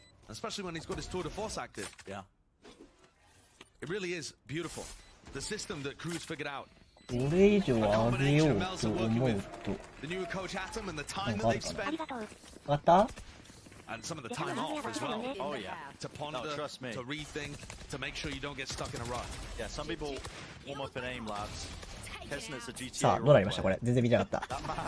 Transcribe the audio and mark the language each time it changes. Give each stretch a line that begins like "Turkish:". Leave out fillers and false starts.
English: Especially when he's got his tour de force active. Yeah. It really is beautiful. The system that Crew's figured out.
Japanese: これ以上上げようと思うと。なんかあるかな？上がった？
English: And some of the time off as well. Oh yeah. To ponder, to rethink, to make sure you don't get stuck in a rut. Yeah, some people warm up and aim, lads.
Japanese: さあ、どうなりましたこれ？全然見てなかった。